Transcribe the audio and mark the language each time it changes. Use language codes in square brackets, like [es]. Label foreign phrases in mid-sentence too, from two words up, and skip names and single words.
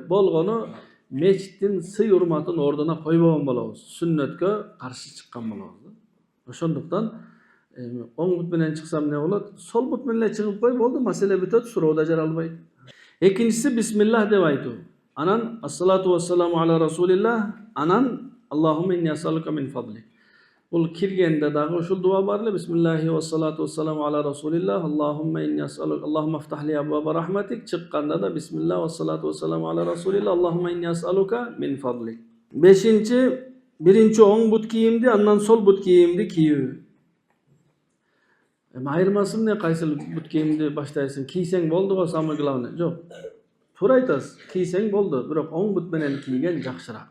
[ky] Болгону мечиттин сый урматын ордуна койбогон болобуз. Сүннөткө каршы чыккан болобуз. Ошондуктан оң бут менен чыксам эмне болот? Сол бут менен чыгып кой, болду, маселе бүтөт, суроо да жаралбайт. Экинчиси бисмиллах деп айтуу. [ar] Анан الصلاة والسلام على رسول الله, анан اللهم إني أسألك من فضلك. [ky] Бул киргенде дагы ушул дуа бар эле. [ar] بسم الله والصلاة والسلام على رسول الله، اللهم إني أسألك، اللهم افتح لي أبواب رحمتك. [ky] Чыкканда да [ar] بسم الله والصلاة والسلام على رسول الله، اللهم إني أسألك من فضلك. [ky] Бешинчи, биринчи оң бут кийимди, андан сол бут кийимди кийүү. Айырмасы эмне, кайсыл бут кийимди баштайсың? Кийсең болду го, [ru] самый главный. [ky] Жок. Туура айтасыз. Кийсең болду, бирок оң бут менен кийген жакшыраак.